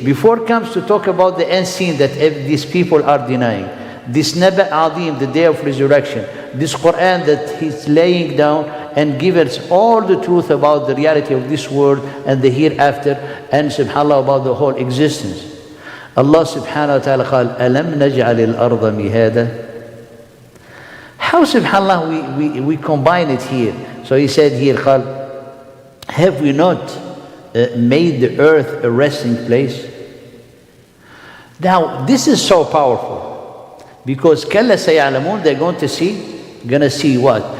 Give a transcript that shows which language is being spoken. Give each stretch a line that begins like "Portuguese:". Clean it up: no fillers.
English: Before it comes to talk about the unseen that these people are denying, this Naba Adim, the day of resurrection, this Quran that He's laying down and give us all the truth about the reality of this world and the hereafter, and subhanAllah about the whole existence.
Arabic: Allah subhanahu wa ta'ala قال أَلَمْ نَجْعَلِ الْأَرْضَ مِهَادًا.
English: How subhanAllah we combine it here. So He said here, قال, have we not made the earth a resting place? Now this is so powerful, because
Arabic: كَلَّا سَيَعْلَمُونَ,
English: they're going to see what?